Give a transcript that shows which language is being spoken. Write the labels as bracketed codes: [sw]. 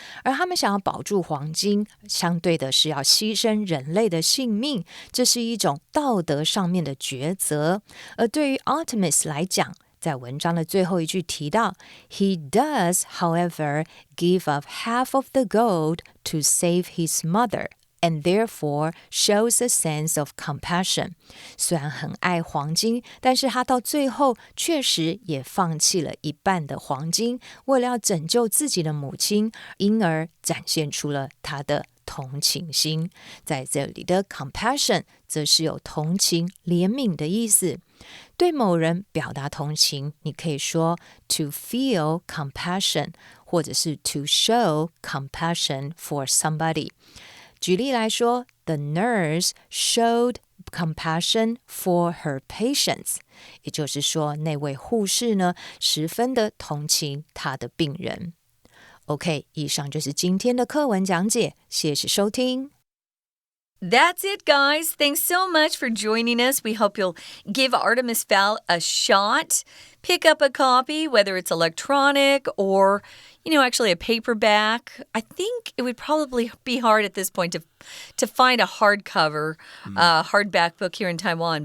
[zh] 而他们想要保住黄金，相对的是要牺牲人类的性命，这是一种道德上面的抉择。而对于 [en] Artemis [zh] 来讲，在文章的最后一句提到 [en] He does, however, give up half of the gold to save his mother.And therefore shows a sense of compassion. [zh] 虽然很爱黄金，但是他到最后确实也放弃了1半的黄金，为了要拯救自己的母亲，因而展现出了他的同情心。在这里的 compassion 则是有同情、怜悯的意思。对某人表达同情，你可以说 [en] to feel compassion， [zh] 或者是 [en] to show compassion for somebody。 [zh] 举例来说 [en] The nurse showed compassion for her patients， [zh] 也就是说那位护士呢十分的同情她的病人。 OK， 以上就是今天的课文讲解，谢谢收听。 [en] That's it, guys. Thanks so much for joining us. We hope you'll give Artemis Fowl a shot. Pick up a copy, whether it's electronic or, actually a paperback. I think it would probably be hard at this point to find a hardcover, hardback book here in Taiwan.